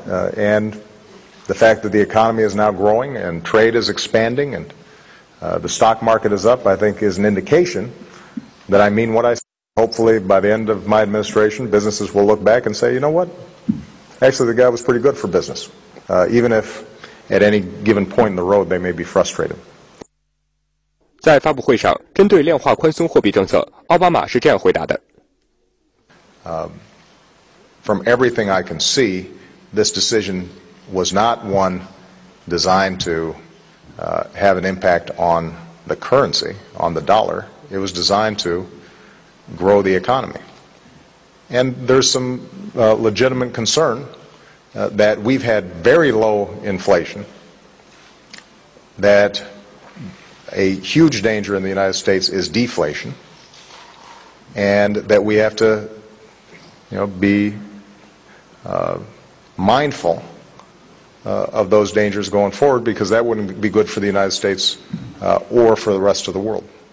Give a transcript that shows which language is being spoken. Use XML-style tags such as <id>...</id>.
<en>And the fact that the economy is now growing and trade is expanding and the stock market is up, I think, is an indication that I mean what I say. Hopefully, by the end of my administration, businesses will look back and say, you know what? Actually, the guy was pretty good for business, even if at any given point in the road they may be frustrated.</en> <zh>在发布会上，针对量化宽松货币政策，奥巴马是这样回答的。</zh> <en>From everything I can see, this decision was not one designed to have an impact on the currency, on the dollar. It was designed to grow the economy. And there's some legitimate concern that we've had very low inflation, that a huge danger in the United States is deflation, and that we have to, you know, be mindful of those dangers going forward, because that wouldn't be good for the United States or for the rest of the world.</en>